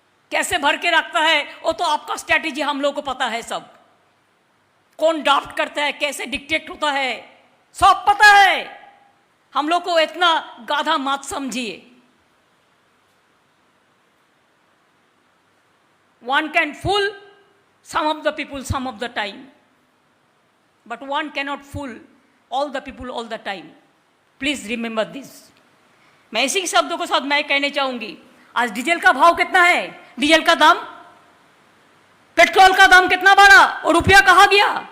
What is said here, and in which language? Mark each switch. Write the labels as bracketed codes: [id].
[hi] कैसे भर के रखता है वो तो आपका स्ट्रैटेजी हम लोग को पता है, सब कौन ड्राफ्ट करता है, कैसे डिक्टेट होता है, सब पता है। हम लोग को इतना गाधा मत समझिए। [en] One can fool some of the people some of the time, but one cannot fool all the people all the time. Please remember this. [hi] मैं इसी शब्दों के साथ मैं कहने चाहूंगी, आज डीजल का भाव कितना है, डीजल का दाम, पेट्रोल का दाम कितना बढ़ा और रुपया कहाँ गया?